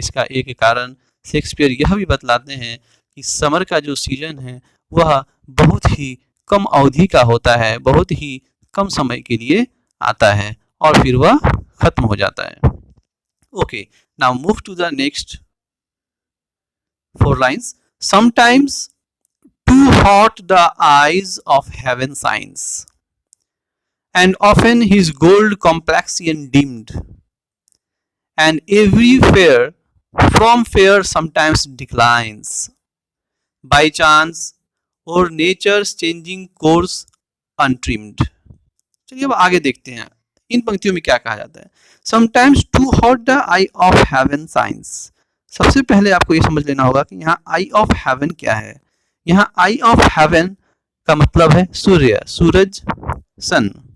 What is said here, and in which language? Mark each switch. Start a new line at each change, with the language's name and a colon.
Hindi: इसका एक कारण शेक्सपियर यह भी बतलाते हैं कि समर का जो सीजन है वह बहुत ही कम अवधि का होता है, बहुत ही कम समय के लिए आता है और फिर वह खत्म हो जाता है।
English: Okay, now move to the next 4 lines. Sometimes too hot the eyes of heaven shines, and often his gold complexion dimmed, and every fair from fair sometimes declines by chance or nature's changing course untrimmed.
Hindi: चलिए अब आगे देखते हैं इन पंक्तियों में क्या कहा जाता है।
English: Sometimes too hot the eye of heaven shines.
Hindi: सबसे पहले आपको ये समझ लेना होगा कि यहाँ आई ऑफ हेवन क्या है। यहाँ आई ऑफ हेवन का मतलब है सूर्य, सूरज, सन।